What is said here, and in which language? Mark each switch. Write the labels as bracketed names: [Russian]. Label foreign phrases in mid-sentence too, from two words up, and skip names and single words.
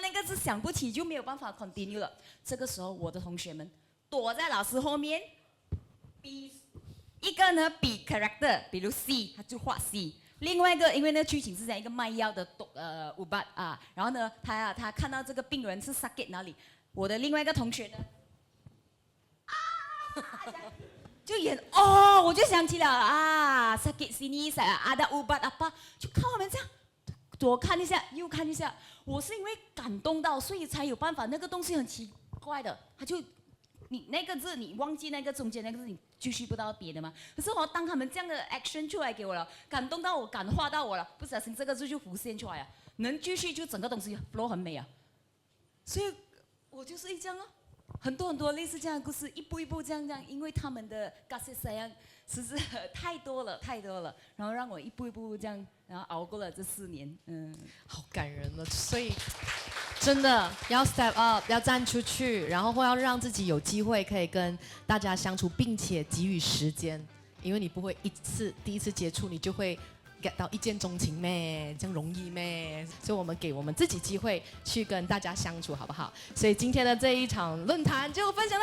[Chinese] 那个字想不起就没有办法 continue 了。这个时候我的同学们躲在老师后面，比一个呢比 character， 比如 C， 他就画 C。另外一个，因为那剧情是讲一个卖药的ubat 啊，然后呢，他看到这个病人是 sakit 哪里，我的另外一个同学呢，就演哦，我就想起了啊 [Malay] sakit sini ada ubat apa， [Chinese] 就看我们这样左看一下，右看一下，我是因为感动到，所以才有办法。那个东西很奇怪的，他就。你那个字，你忘记那个中间那个字，你继续不到别的吗？可是当他们这样的 action 出来给我了，感动到我，感化到我了，不小心这个字就浮现出来了，能继续就整个东西 flow 很美啊。所以我就是这样啊，很多类似这样的故事，一步一步这样，因为他们的 [Malay] kasih sayang [Chinese] 其实太多了，然后让我一步一步这样，然后熬过了这4年，好感人了，所以。真的要 [English] step up， [Chinese] 要站出去，然后要让自己有机会可以跟大家相处，并且给予时间，因为你不会第一次接触你就会 get 到一见钟情咩，这样容易咩？所以我们给我们自己机会去跟大家相处，好不好？所以今天的这一场论坛就分享到这里，谢谢大家，